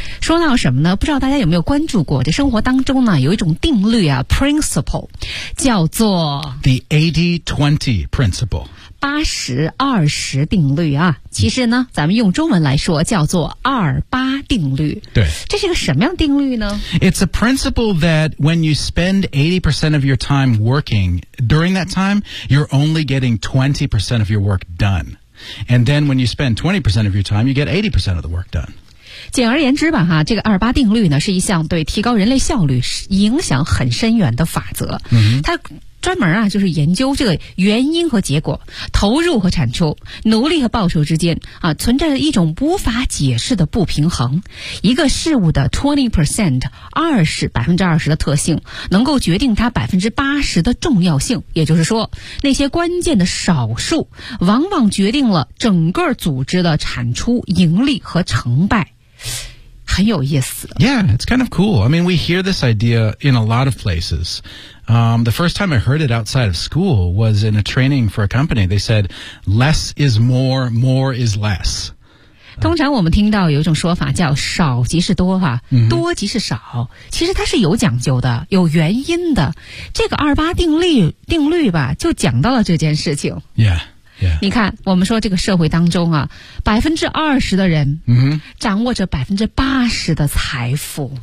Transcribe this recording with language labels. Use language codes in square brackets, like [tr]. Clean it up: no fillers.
[zh] 说到什么呢？不知道大家有没有关注过，这生活当中呢，有一种定律啊 ，principle， 叫做 [en] the 80-20 principle， [zh] 80-20定律啊。其实呢，咱们用中文来说，叫做28定律。对，这是一个什么样的定律呢 [en] ？It's a principle that when you spend 80% of your time working during that time, you're only getting 20% of your work done. And then when you spend 20% of your time, you get 80% of the work done. [zh] 简而言之吧，哈，这个28定律呢，是一项对提高人类效率影响很深远的法则。它专门啊，就是研究这个原因和结果、投入和产出、努力和报酬之间啊，存在着一种无法解释的不平衡。一个事物的 20% 的特性，能够决定它80%的重要性。也就是说，那些关键的少数，往往决定了整个组织的产出、盈利和成败。很有意思。 [en] Yeah, it's kind of cool. I mean, we hear this idea in a lot of places. The first time I heard it outside of school was in a training for a company. They said, less is more, more is less. [zh] 通常我们听到有一种说法叫少即是多哈、多即是少。其实它是有讲究的，有原因的。这个28定律吧，就讲到了这件事情。 [en] Yeah. Yeah. [zh] 你看我们说这个社会当中啊 ,20% 的人掌握着80%的财富。